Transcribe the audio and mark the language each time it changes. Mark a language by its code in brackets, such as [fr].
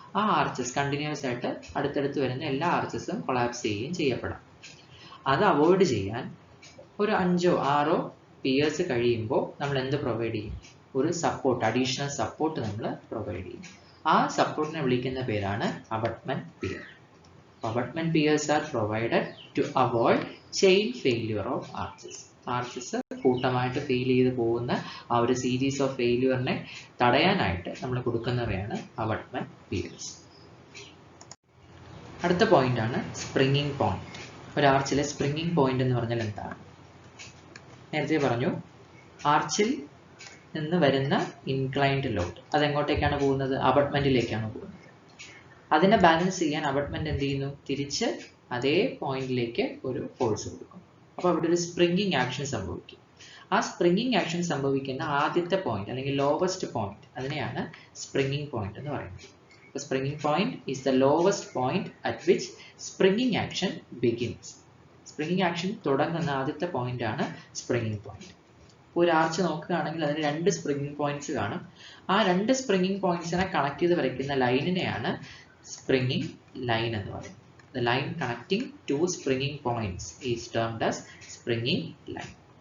[ml] ആ arches continuous ആയിട്ട് അടുത്തടുത്ത് വരുന്ന എല്ലാ ആർച്ചസും കൊളാപ്സ് ചെയ്യുകയും ചെയ്യപ്പെടാം. അത് അവോയ്ഡ് ചെയ്യാൻ ഒരു 5 or 6 പിയേഴ്സ് കഴിയുമ്പോൾ നമ്മൾ എന്ത് പ്രൊവൈഡ് ചെയ്യും? ഒരു സപ്പോർട്ട്, അഡീഷണൽ സപ്പോർട്ട് നമ്മൾ പ്രൊവൈഡ് ചെയ്യും. ആ സപ്പോർട്ടിനെ വിളിക്കുന്ന പേരാണ് abutment peer. [en] Abutment piers are provided to avoid chain failure of arches. [ml] Arches കൂട്ടമായിട്ട് ഫെയിൽ ചെയ്ത് പോകുന്ന ആ ഒരു സീരീസ് ഓഫ് ഫെയിലിയറിനെ തടയാനായിട്ട് നമ്മൾ കൊടുക്കുന്നവയാണ് അബട്ട്മെന്റ് പിയേഴ്സ്. അടുത്ത പോയിന്റ് ആണ് സ്പ്രിങ്ങിങ് പോയിന്റ്. ഒരു ആർച്ചിലെ സ്പ്രിങ്ങിങ് പോയിന്റ് എന്ന് പറഞ്ഞാൽ എന്താണ്? നേരത്തെ പറഞ്ഞു, ആർച്ചിൽ നിന്ന് വരുന്ന ഇൻക്ലൈൻഡ് ലോഡ് അതെങ്ങോട്ടേക്കാണ് പോകുന്നത്? അബട്ട്മെന്റിലേക്കാണ് പോകുന്നത്. അതിനെ ബാലൻസ് ചെയ്യാൻ അബട്ട്മെന്റ് എന്ത് ചെയ്യുന്നു? തിരിച്ച് അതേ പോയിന്റിലേക്ക് ഒരു ഫോഴ്സ് കൊടുക്കും. അപ്പോൾ അവിടെ ഒരു സ്പ്രിങ്ങിങ് ആക്ഷൻ സംഭവിക്കും. ആ സ്പ്രിങ്ങിങ് ആക്ഷൻ സംഭവിക്കുന്ന ആദ്യത്തെ പോയിന്റ് അല്ലെങ്കിൽ ലോവസ്റ്റ് പോയിന്റ്, അതിനെയാണ് സ്പ്രിങ്ങിങ് പോയിന്റ് എന്ന് പറയുന്നത്. [en] അപ്പോൾ springing point is the lowest point at which springing action begins. [ml] Springing action തുടങ്ങുന്ന ആദ്യത്തെ പോയിന്റ് ആണ് സ്പ്രിങ്ങിങ് പോയിന്റ്. ഒരു ആർച്ച് നോക്കുകയാണെങ്കിൽ അതിന് 2 സ്പ്രിങ്ങിങ് പോയിന്റ്സ് കാണും. ആ 2 സ്പ്രിങ്ങിങ് പോയിന്റ്സിനെ കണക്ട് ചെയ്ത് വരയ്ക്കുന്ന ലൈനിനെയാണ് springing line എന്ന് പറയും. [en] The line connecting two springing points is termed as springing line.